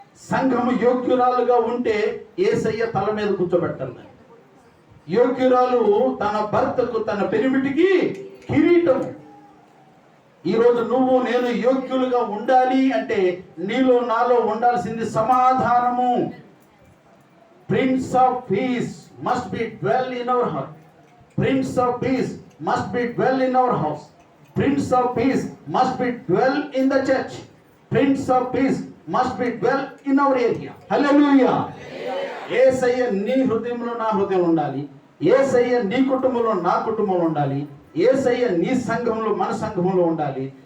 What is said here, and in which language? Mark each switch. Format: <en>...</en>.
<te>సంఘము యోగ్యురాలుగా ఉంటే యేసయ్య తల మీద కూర్చోబెట్టాలి. యోగ్యురాలు తన భర్తకు, తన పెరిమిటికి కిరీటం. ఈరోజు నువ్వు నేను యోగ్యులుగా ఉండాలి అంటే నీలో నాలో ఉండాల్సింది సమాధానము.</te> <en>Prince of Peace must be dwell in our heart. Prince of Peace must be dwell in our house. Prince of Peace must be dwell in the church. Prince of Peace must be dwell in our area.</en> <te>హల్లెలూయా. యేసయ్య నీ హృదయంలో నా హృదయం ఉండాలి. యేసయ్య నీ కుటుంబంలో నా కుటుంబంలో ఉండాలి. యేసయ్య నీ సంఘంలో మన సంఘంలో ఉండాలి.</te>